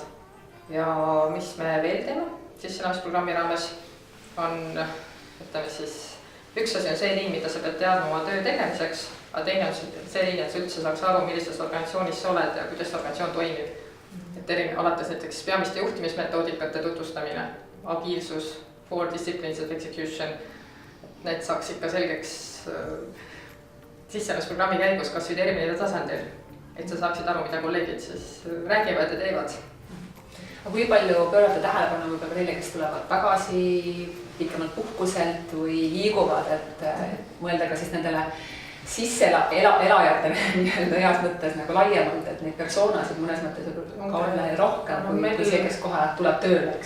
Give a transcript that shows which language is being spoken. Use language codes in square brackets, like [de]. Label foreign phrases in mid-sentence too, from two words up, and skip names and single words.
[et] Ja mis me veel teeme sisseelamisprogrammi raames on, ütleme siis, üks asi on see liin, mida sa pead teadma oma töö tegemiseks, aga teine on see liin, et sa üldse saaks aru, millises organisatsioonis sa oled ja kuidas organisatsioon toimib. Et alates näiteks peamiste juhtimismetoodikate tutvustamine, agiilsus, 4 [en] disciplines of execution, [et] need saaks ikka selgeks sisseelamisprogrammi käigus kas või terminide tasandil, et sa saaksid aru, mida kolleegid siis räägivad ja teevad. Aga kui palju pöörata tähelepanu võib-olla neile, kes tulevad tagasi pikemalt puhkuselt või liiguvad, et mõelda ka siis nendele sisseelajatele heas mõttes nagu laiemalt, et neid persoonasid mõnes mõttes on ka olla rohkem kui see, kes kohe tuleb tööle, eks.